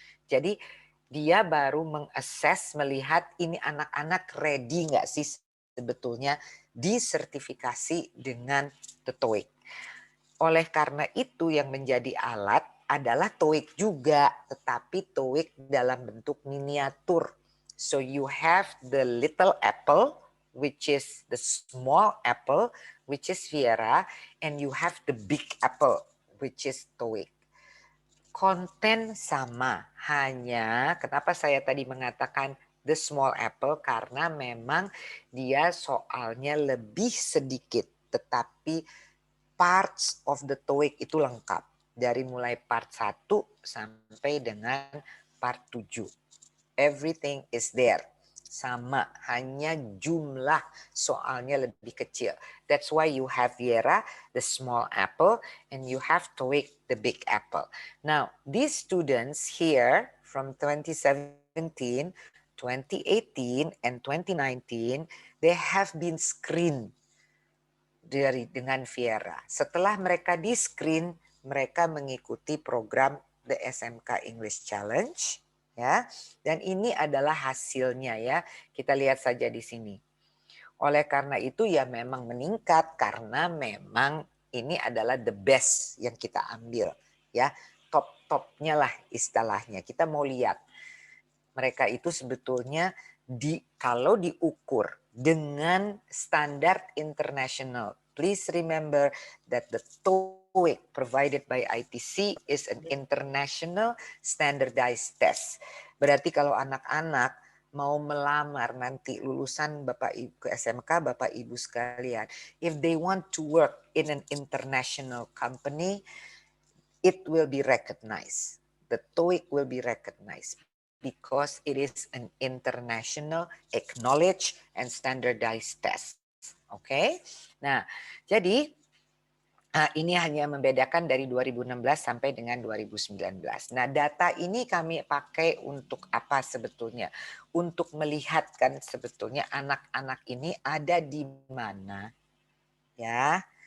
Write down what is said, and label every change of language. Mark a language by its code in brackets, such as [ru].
[id] Jadi dia baru mengassess, melihat ini anak-anak ready nggak sih sebetulnya disertifikasi dengan the TOEIC. Oleh karena itu yang menjadi alat adalah TOEIC juga, tetapi TOEIC dalam bentuk miniatur. [en] So you have the little apple, which is the small apple, which is Viera, and you have the big apple, which is TOEIC. [id] Konten sama, hanya kenapa saya tadi mengatakan [en] the small apple, [id] karena memang dia soalnya lebih sedikit, tetapi parts of the TOEIC itu lengkap. Dari mulai part 1 sampai dengan part 7. [en] Everything is there. [id] Sama, hanya jumlah soalnya lebih kecil. [en] That's why you have Viera, the small apple, and you have TOEIC, the big apple. Now, these students here from 2017, 2018, and 2019, they have been screened dengan Viera. [id] Setelah mereka di-screen, mereka mengikuti program The SMK English Challenge, ya. Dan ini adalah hasilnya ya. Kita lihat saja di sini. Oleh karena itu ya memang meningkat karena memang ini adalah the best yang kita ambil, ya. Top-topnya lah istilahnya. Kita mau lihat. Mereka itu sebetulnya kalau diukur dengan standar internasional. [en] Please remember that the TOEIC provided by ITC is an international standardized test. [id] Berarti kalau anak-anak mau melamar nanti lulusan Bapak Ibu ke SMK, Bapak Ibu sekalian, [en] if they want to work in an international company, it will be recognized. The TOEIC will be recognized because it is an international acknowledged and standardized test. [id] Oke, nah jadi ini hanya membedakan dari 2016 sampai dengan 2019. Nah data ini kami pakai untuk apa sebetulnya? Untuk melihatkan sebetulnya anak-anak ini ada di mana, ya.